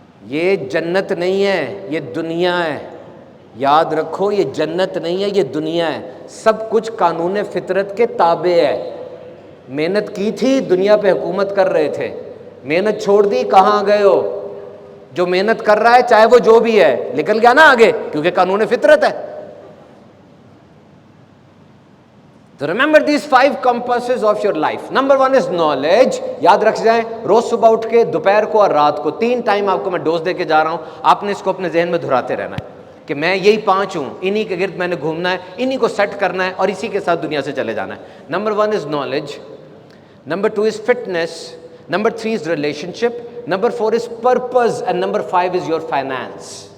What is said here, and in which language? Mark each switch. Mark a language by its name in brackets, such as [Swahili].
[Urdu] یہ جنت نہیں ہے، یہ دنیا ہے. یاد رکھو یہ جنت نہیں ہے، یہ دنیا ہے. سب کچھ قانون فطرت کے تابع ہے. محنت کی تھی، دنیا پہ حکومت کر رہے تھے، محنت چھوڑ دی، کہاں گئے ہو؟ جو محنت کر رہا ہے چاہے وہ جو بھی ہے نکل گیا نا آگے، کیونکہ قانون فطرت ہے. [English] تو remember these 5 compasses of your life. Number 1 is knowledge. [Urdu] یاد رکھ جائیں، روز صبح اٹھ کے، دوپہر کو اور رات کو 3 ٹائم آپ کو میں ڈوز دے کے جا رہا ہوں. آپ نے اس کو اپنے ذہن میں دہراتے رہنا ہے کہ میں یہی 5 ہوں، انہی کے گرد میں نے گھومنا ہے، انہی کو سیٹ کرنا ہے اور اسی کے ساتھ دنیا سے چلے جانا ہے. [English] Number 1 is knowledge. Number 2 is fitness. Number 3 is relationship. Number 4 is purpose. And number 5 is your finance.